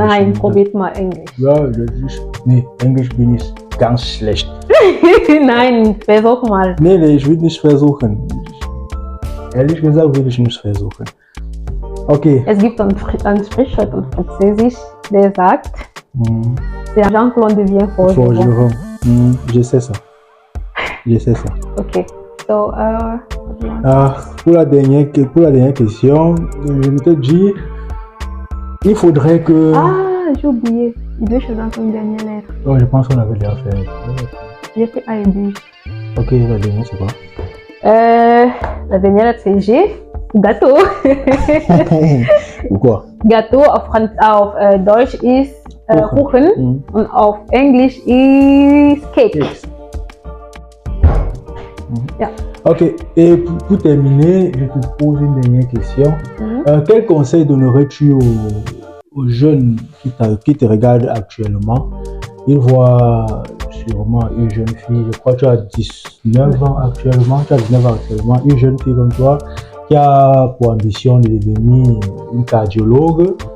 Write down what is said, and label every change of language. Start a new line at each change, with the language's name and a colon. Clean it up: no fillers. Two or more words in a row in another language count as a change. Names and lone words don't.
German: Nein, probiert mal Englisch. Ja, Englisch bin ich ganz schlecht. Nein, versuch mal. Nee, ich will nicht versuchen. Ehrlich gesagt will ich nicht versuchen. Okay. Es gibt ein Sprichwort auf Französisch, der sagt,
French: c'est argent que l'on devient forgeron. Je sais ça. Ok. So, pour la dernière question, je me te dis, il faudrait que... Ah, j'ai oublié. Il doit choisir une dernière lettre. Oh, je pense qu'on avait déjà fait. J'ai pris A et B. Ok, la dernière, c'est quoi? La dernière lettre, c'est G. Gâteau. Ou quoi?
German: Gâteau auf Deutsch ist Kuchen und auf Englisch ist Cake. Yeah.
French: Ok, et pour terminer, je te pose une dernière question. Quel conseil donnerais-tu aux jeunes qui te regardent actuellement? Ils voient sûrement une jeune fille, je crois que tu as 19 ans actuellement, une jeune fille comme toi qui a pour ambition de devenir une cardiologue.